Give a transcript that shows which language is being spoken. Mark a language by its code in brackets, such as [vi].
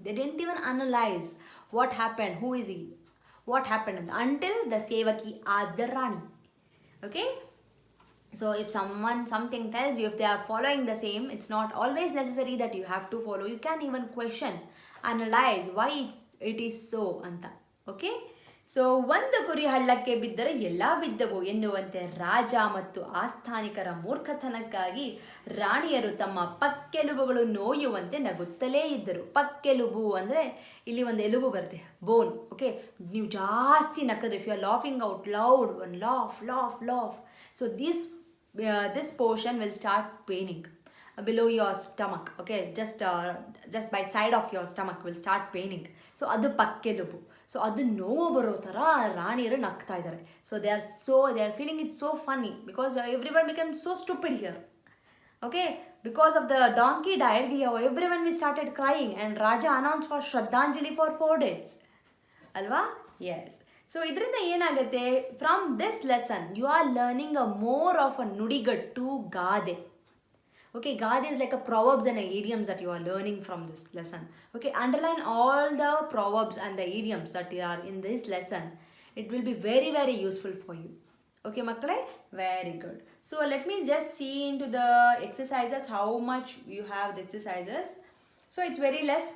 [en] They didn't even analyse what happened, who is he, what happened ಅಂತ. until the sevaki asked the rani. okay, so if something tells you, if they are following the same, it's not always necessary that you have to follow. You can even question, analyze why it is so anta. Okay. [kn] So ಒಂದು ಕುರಿ ಹಳ್ಳಕ್ಕೆ ಬಿದ್ದರೆ ಎಲ್ಲ ಬಿದ್ದವು ಎನ್ನುವಂತೆ ರಾಜ ಮತ್ತು ಆಸ್ಥಾನಿಕರ ಮೂರ್ಖತನಕ್ಕಾಗಿ ರಾಣಿಯರು ತಮ್ಮ ಪಕ್ಕೆಲುಬುಗಳು ನೋಯುವಂತೆ ನಗುತ್ತಲೇ ಇದ್ದರು. ಪಕ್ಕೆಲುಬು ಅಂದರೆ ಇಲ್ಲಿ ಒಂದು ಎಲುಬು ಬರುತ್ತೆ, [en] Bone. Okay, [kn] ನೀವು ಜಾಸ್ತಿ ನಕ್ಕದ್ರೆ, [en] If you are laughing out loud, one laugh laugh laugh, so this portion will start paining below your stomach. Okay, just by side of your stomach will start paining. [kn] So ಅದು ಪಕ್ಕೆಲುಬು. [en] so [kn] ಅದು ನೋವು ಬರೋ ಥರ ರಾಣಿಯರು ನಗ್ತಾ ಇದ್ದಾರೆ. [en] So they are feeling it so funny because everyone become so stupid here. Okay, because of the donkey died everyone we started crying and ರಾಜ announce for ಶ್ರದ್ಧಾಂಜಲಿ for 4 days ಅಲ್ವಾ? Yes. So [kn] ಇದರಿಂದ ಏನಾಗುತ್ತೆ, [en] From this lesson you are learning a more of a ನುಡಿಗಟ್ಟು ಗಾದೆ. Okay, Gade is like a proverbs and idioms that you are learning from this lesson. Okay, underline all the proverbs and the idioms that are in this lesson. It will be very, very useful for you. Okay, makkale? Very good. So let me just see into the exercises, how much you have the exercises. So it's very less.